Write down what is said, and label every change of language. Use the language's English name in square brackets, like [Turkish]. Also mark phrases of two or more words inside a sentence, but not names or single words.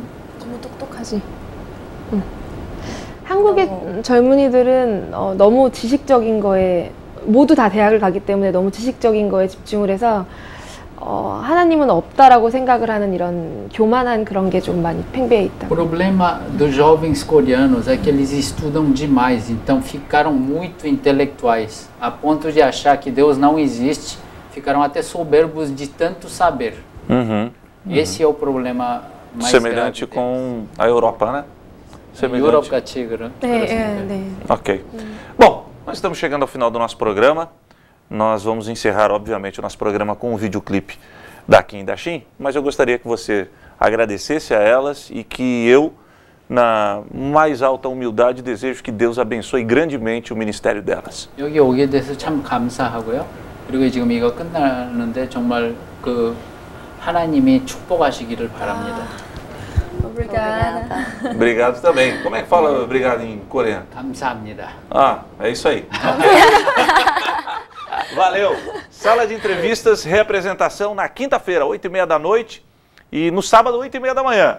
[Korean] 너무 똑똑하지. 한국의 젊은이들은 너무 지식적인 거에 모두 다 대학을 가기 때문에 너무 지식적인 거에 집중을 해서 하나님은 없다라고 생각을 하는 이런 교만한 그런 게 좀 많이 팽배해 있다. [Portuguese] O problema dos jovens coreanos é que eles estudam demais, então ficaram muito intelectuais, a ponto de achar que Deus não existe, ficaram até soberbos de tanto saber. Esse é o problema mais semelhante grave com a Europa, né? [Korean] 유럽 같이 그런. 네. [Portuguese] Ok. Bom, nós estamos chegando ao final do nosso programa. Nós vamos encerrar, obviamente, o nosso programa com um videoclipe da Kim e da Shin, mas eu gostaria que você agradecesse a elas e que eu, na mais alta humildade, desejo que Deus abençoe grandemente o ministério delas. [Korean] 여기 오게 돼서 참 감사하고요. 그리고 지금 이거 끝나는데 정말 그 하나님이 축복하시기를 바랍니다. [Portuguese] Obrigada. Obrigado também. Como é que fala obrigado em coreano? [Korean] 감사합니다. [Portuguese] Ah, é isso aí. Valeu. Sala de entrevistas, reapresentação na quinta-feira, 8h30 da noite e no sábado, 8h30 da manhã.